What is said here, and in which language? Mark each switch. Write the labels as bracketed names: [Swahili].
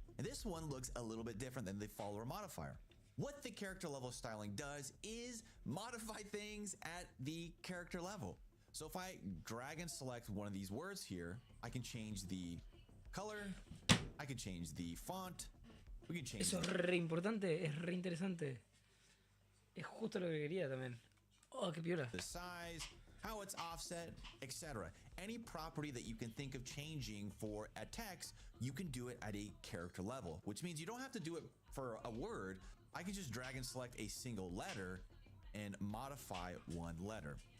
[English] And this one looks a little bit different than the follower modifier. What the character level styling does is modify things at the character level. So if I drag and select one of these words here, I can change the color, I can change the font, we can change. [Spanish] Eso es re importante, es re interesante. Es justo lo que quería también. Oh, qué piola. [English] The size, how it's offset, etc. Any property that you can think of changing for a text, you can do it at a character level, which means you don't have to do it for a word. I can just drag and select a single letter and modify one letter.